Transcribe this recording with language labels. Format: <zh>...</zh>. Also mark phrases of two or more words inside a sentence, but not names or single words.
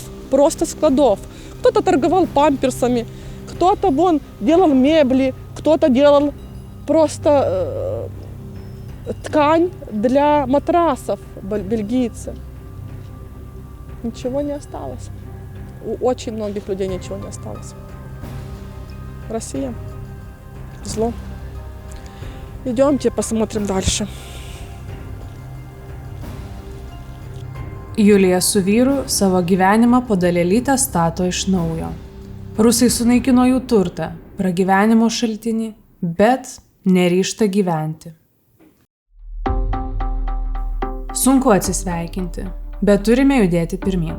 <ru>Кто-то торговал памперсами, кто-то делал мебли, кто-то делал просто ткань для матрасов, бельгийцы. Ничего не осталось. У очень многих людей ничего не осталось. Россия. Зло. Идемте посмотрим дальше.</ru> <lt>Julija su vyru savo gyvenimą po dalelytę stato iš naujo. Rusai sunaikino jų turtą, pragyvenimo šaltinį, bet neryžta gyventi. Sunku atsisveikinti, bet turime judėti pirmyn.</lt>